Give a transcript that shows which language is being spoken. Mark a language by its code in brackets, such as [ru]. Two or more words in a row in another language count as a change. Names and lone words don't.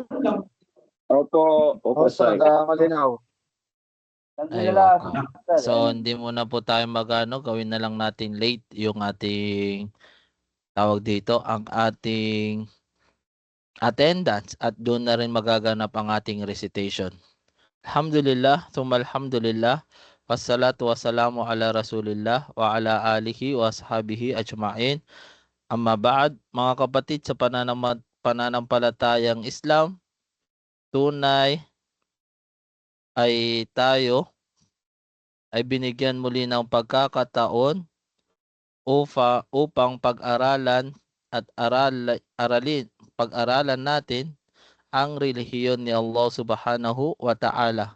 [tl] Opo, sir. Malinaw. Aywa po. So, hindi muna po tayo gawin na lang natin late yung ating tawag dito, ang ating attendance at doon na rin magaganap ang ating recitation. [ar] الحمد لله، الحمد لله، والصلاة والسلام على رسول الله وعلى آله وأصحابه أجمعين. أما بعد, [tl] mga kapatid sa pananampalatayang Islam, tunay ay tayo ay binigyan muli ng pagkakataon upang pag-aralan natin ang relihiyon ni Allah [ar] سبحانه وتعالى.